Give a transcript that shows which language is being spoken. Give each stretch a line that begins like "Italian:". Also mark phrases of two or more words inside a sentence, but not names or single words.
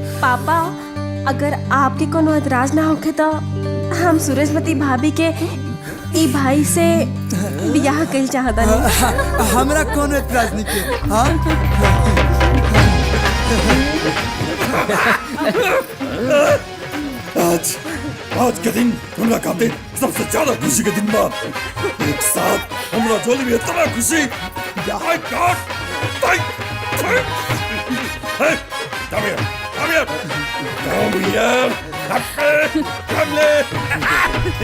Bhojpuri: पापा, अगर आपके कोनो एतराज ना होखे तो हम सूरजमती भाभी के ई भाई से बियाह कइल चाहता नहीं। हमरा कोनो एतराज नहीं के। हाँ आज के दिन हमरा खातिर सबसे ज्यादा खुशी के दिन बा। एक साथ हमरा झोली में इतना खुशी।
English: My God! Hey, come here. Come here. Come here. Come here.